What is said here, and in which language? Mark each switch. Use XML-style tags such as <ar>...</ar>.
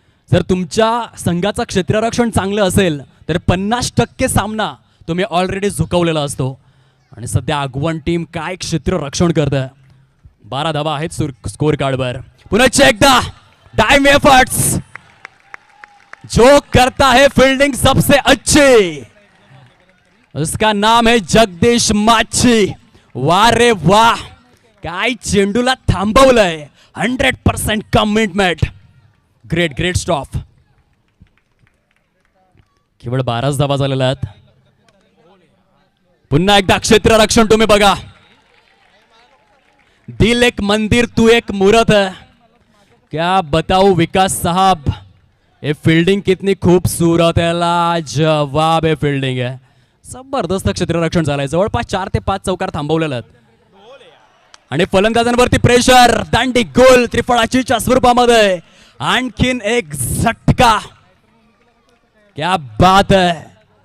<mr>जर तुमच्या संघाचं क्षेत्ररक्षण चांगलं असेल तर 50% सामना तुम्ही ऑलरेडी झुकवलेला असतो. आणि सध्या आगवण टीम काय क्षेत्ररक्षण करतंय. 12 धावा आहेत स्कोर कार्डवर. पुन्हा एकदा टाइम एफर्ट्स.</mr> <hi>जो करता है फील्डिंग सबसे अच्छी उसका नाम है जगदीश माची.</hi> <mr>वाह रे वाह, काय चेंडूला थांबवलंय.</mr> <en>100% commitment. Great great stop.</en> <mr>केवळ 12 धावा झालेल्या आहेत. पुन्हा एकदा क्षेत्ररक्षण तुम्ही बघा.</mr> <hi>दिल एक मंदिर तू एक मूर्त है. क्या बताऊ विकास साहब, ये फील्डिंग कितनी खूबसूरत है. लाजवाब है फील्डिंग है.</hi> <mr>जबरदस्त क्षेत्ररक्षण झालंय. जवळपास 4 ते 5 चौकार थांबवलेले आहेत. आणि फलंदाजांवरती प्रेशर. दांडी गोल त्रिफळाचीच्या स्वरूपामध्ये. आणखीन एक झटका.</mr> <hi>क्या बात है.</hi>